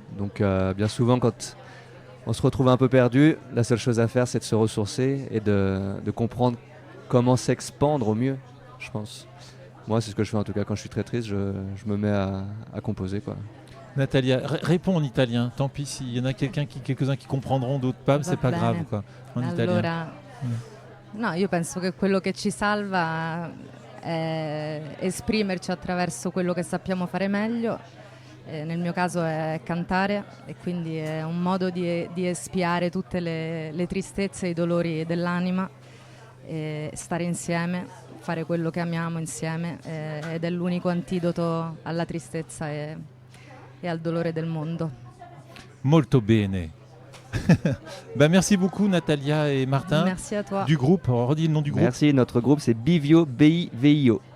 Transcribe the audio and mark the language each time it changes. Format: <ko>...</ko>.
<fr>Donc bien souvent, quand on se retrouve un peu perdu, la seule chose à faire, c'est de se ressourcer et de comprendre comment s'expandre au mieux, je pense. Moi, c'est ce que je fais en tout cas. Quand je suis très triste, je me mets à composer, quoi. Natalia, réponds en italien. Tant pis s'il y en a quelques-uns qui comprendront, d'autres pas, c'est pas grave, quoi. En italien.</fr> <it>No, io penso che quello che ci salva è esprimerci attraverso quello che sappiamo fare meglio. Nel mio caso è cantare, e quindi è un modo di espiare tutte le tristezze e i dolori dell'anima, e stare insieme, fare quello che amiamo insieme, ed è l'unico antidoto alla tristezza e al dolore del mondo. Molto bene.</it> <fr>Merci beaucoup Natalia et Martin. Merci à toi. Du groupe, redis le nom du groupe. Merci, notre groupe c'est Bivio, BIVIO.</fr>